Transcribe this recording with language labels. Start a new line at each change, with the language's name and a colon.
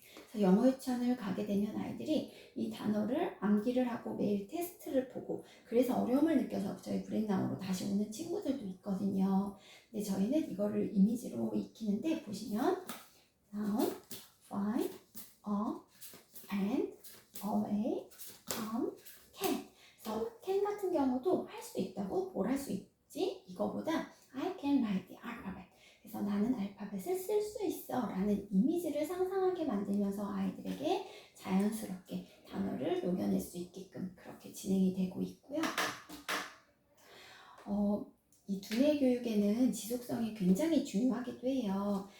Korean: 그래서 영어 유치원을 가게 되면 아이들이 이 단어를 암기를 하고 매일 테스트를 보고 그래서 어려움을 느껴서 저희 브랜나우로 다시 오는 친구들도 있거든요. 근데 저희는 이거를 이미지로 익히는데 보시면
English: down, find, up, and, away, come, can.
Korean: 그래서 경우도 할 수 있다고 뭘 할 수 있지? 이거보다
English: I can write the alphabet.
Korean: 그래서 나는 알파벳을 쓸 수 있어 라는 이미지를 상상하게 만들면서 아이들에게 자연스럽게 단어를 녹여낼 수 있게끔 그렇게 진행이 되고 있고요. 이 두뇌 교육에는 지속성이 굉장히 중요하기도 해요.